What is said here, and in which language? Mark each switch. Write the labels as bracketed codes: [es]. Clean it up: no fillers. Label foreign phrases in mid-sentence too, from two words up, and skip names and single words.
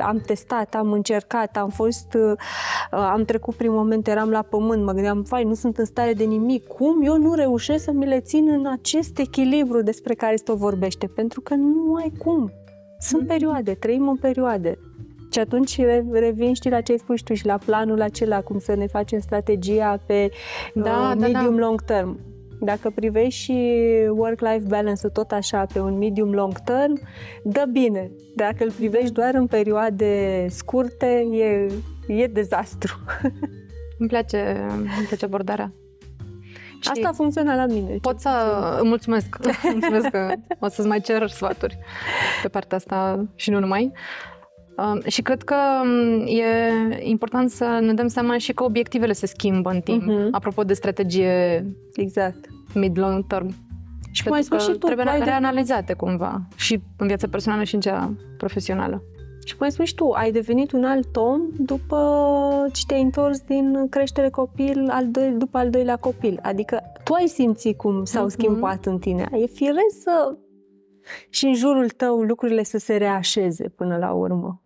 [ro] Am testat, am încercat, am trecut prin momente, eram la pământ, mă gândeam, nu sunt în stare de nimic. Cum eu nu reușesc să mi le țin în acest echilibru despre care se tot vorbește? Pentru că nu ai cum. Sunt perioade, trăim în perioade. Și atunci revin, știi, la ce ai spus tu și la planul acela, cum să ne facem strategia pe [en] medium-long term. [ro] Dacă privești și [en] work-life balance- [ro] ul tot așa pe un [en] medium-long term, [ro] dă bine. Dacă îl privești doar în perioade scurte, e dezastru. Îmi place abordarea. Asta funcționa la mine. Mulțumesc că o să-ți mai cer sfaturi pe partea asta și nu numai. Și cred că e important să ne dăm seama și că obiectivele se schimbă în timp. Apropo de strategie [en] mid-long term. [ro] Și cum ai spus și tu, trebuie reanalizate cumva și în viața personală și în cea profesională. Și cum ai spus și tu, ai devenit un alt om după ce te-ai întors din creștere copil, după al doilea copil. Adică tu ai simțit cum s-au schimbat în tine. E firesc și în jurul tău lucrurile să se reașeze până la urmă.